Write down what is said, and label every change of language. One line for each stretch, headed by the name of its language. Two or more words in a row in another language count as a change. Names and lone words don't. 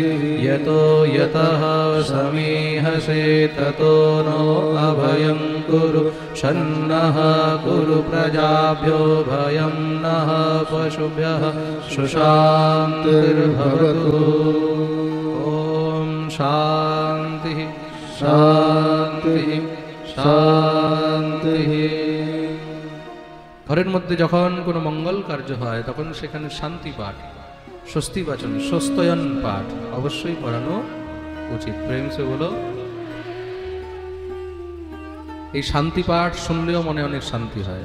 Sanskrit: यतो यतः समीहसे ततो नो अभयं कुरु, शन्नः कुरु प्रजाभ्यो भयं नः पशुभ्यः, सुशान्तिर्भवतु। ॐ शान्तिः शान्तिः शान्तिः।
Bangla: ঘরের মধ্যে যখন কোনো মঙ্গল কার্য হয় তখন সেখানে শান্তি পাঠ, স্বস্তি বাচন, স্বস্তয়ন পাঠ অবশ্যই পড়ানো উচিত।
Hindi: प्रेम से बोलो।
Bangla: এই শান্তি পাঠ শুনলেও মনে অনেক শান্তি হয়।